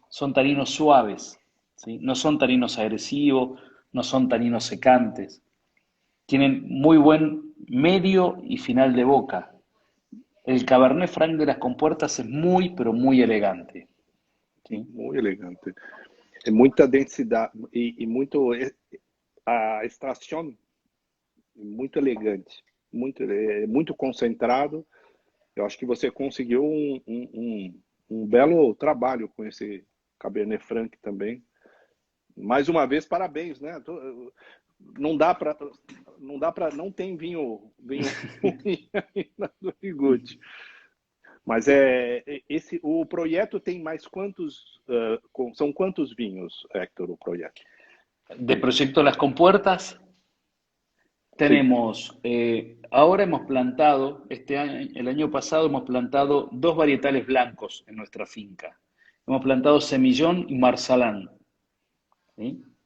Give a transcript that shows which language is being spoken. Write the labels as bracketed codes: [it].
[es] Son taninos suaves, ¿sí? No son taninos agresivos, no son taninos secantes. Tienen muy buen medio y final de boca. El Cabernet Franc de las compuertas es muy, pero muy elegante, ¿sí? [pt] Muito elegante. É muita densidade e muito a extração muito elegante, muito concentrado. Eu acho que você conseguiu um belo trabalho com esse Cabernet Franc também. Mais uma vez, parabéns, né? Não tem vinho ruim ainda do Iguchi. Mas o projeto tem mais quantos, são quantos vinhos, Héctor, o projeto? [es] De Proyecto Las Compuertas tenemos, ahora hemos plantado, el año pasado hemos plantado 2 varietales blancos en nuestra finca. Hemos plantado Semillón y Marsalán, ¿sí?